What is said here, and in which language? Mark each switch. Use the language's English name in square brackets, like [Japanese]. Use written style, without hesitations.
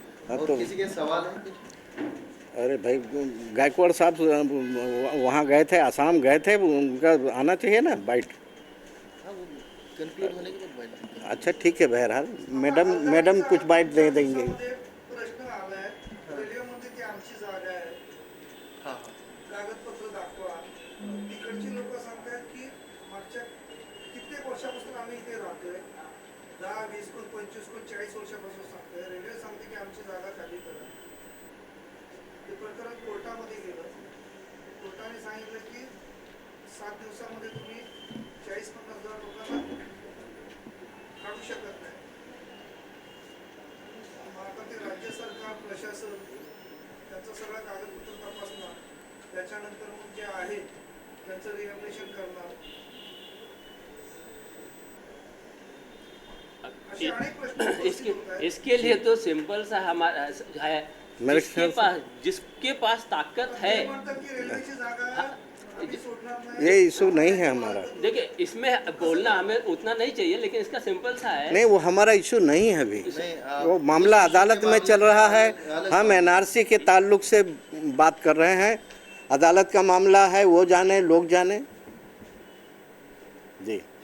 [Hindi] और किसी के सवाल है कुछ? अरे भाई, गायकवाड़ साहब वहाँ गए थे, असम गए थे, उनका आना चाहिए ना बाइट। हाँ, वो कंक्लूड होने के बाद बाइट। अच्छा ठीक है, बहरहाल मैडम कुछ बाइट दे देंगे। [Marathi] प्रश्न आलाय, रेल्वेमध्ये ती आमची जागा आहे, हाँ हाँ कागदपत्र दाखवा. तिकडची लोक सांगतात की मागच्या कित्येक वर्षापासून आम्ही इथे राहतोय, 10, 20, 25, 40 वर्षापासून सांगतोय. रेल्वे सांगते की आमची जागा खाली करा. ते प्रकरण कोर्टामध्ये गेलं, कोर्टाने सांगितलं की 7 दिवसामध्ये तुम्ही 40-50 हजार लोकांना काढू शकत नाही. आता ते राज्य सरकार, प्रशासन त्यांचं सगळं कागदपत्र तपासणार, त्याच्यानंतर मग जे आहे त्यांचं रिहॅबिलिटेशन करणार, असे अनेक प्रश्न उपस्थित होत आहेत. [Hindi] इसके लिए तो सिंपल सा हमारा है, जिसके पास ताकत है। [Marathi] ते म्हणतात की रेल्वेची जागा आम्ही सोडणार नाही. [Hindi] ये इशू नहीं है हमारा। देखिए इसमें बोलना हमें उतना नहीं चाहिए, लेकिन इसका सिंपल सा है। नहीं, वो हमारा इशू नहीं है अभी। नहीं, वो मामला अदालत में चल रहा है। हम एनआरसी के ताल्लुक से बात कर रहे हैं। अदालत का मामला है, वो जाने, लोग जाने जी।